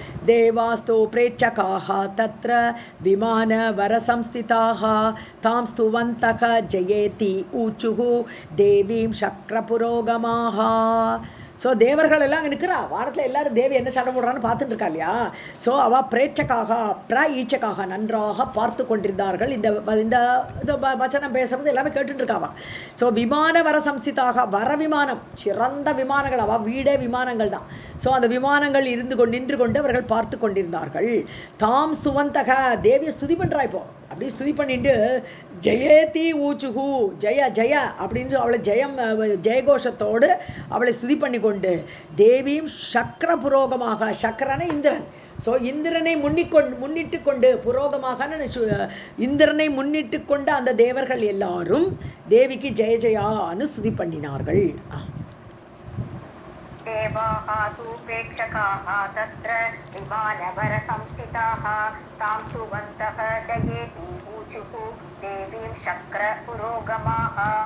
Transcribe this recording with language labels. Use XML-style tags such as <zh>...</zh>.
<sa>देवास्तु प्रेक्षकाः तत्र विमानवरसंस्थिताः तां स्तुवन्तः जयेति ऊचुः देवीं शक्रपुरोगमाः.</sa> <ta>ஸோ தேவர்கள் எல்லாம் அங்கே நிற்கிறா, வானத்தில் எல்லாரும் தேவி என்ன சண்டை போடுறான்னு பார்த்துட்டு இருக்கா இல்லையா. ஸோ அவள் பிரேட்சக்காக ஈச்சக்காக நன்றாக பார்த்து கொண்டிருந்தார்கள். இந்த இந்த வச்சனம் பேசுறது எல்லாமே கேட்டுட்டு இருக்காவா. ஸோ விமான வர சம்ஸ்திதாக, வர விமானம், சிறந்த விமானங்கள், அவள் வீடே விமானங்கள் தான். ஸோ அந்த விமானங்கள் நின்று கொண்டு அவர்கள் பார்த்து கொண்டிருந்தார்கள். தாம் ஸ்துவந்தக, தேவியை ஸ்துதி பண்ணுறா. இப்போ அப்படி ஸ்துதி பண்ணிட்டு ஜெயேதி ஊச்சுஹூ, ஜெய ஜெய அப்படின்னு அவளை ஜெயகோஷத்தோடு அவளை ஸ்துதி பண்ணி கொண்டு தேவியும் சக்கர புரோகமாக, சக்கரனை இந்திரன். ஸோ இந்திரனை முன்னிட்டு கொண்டு புரோகமாக இந்திரனை முன்னிட்டு கொண்டு அந்த தேவர்கள் எல்லாரும் தேவிக்கு ஜெய ஜெயான்னு ஸ்துதி பண்ணினார்கள்.</ta> <sa>देवाः तु प्रेक्षकाः तत्र विमानवरसंस्थिताः तां स्तुवन्तः जयेति ऊचुः देवीं शक्रपुरोगमाः।</sa>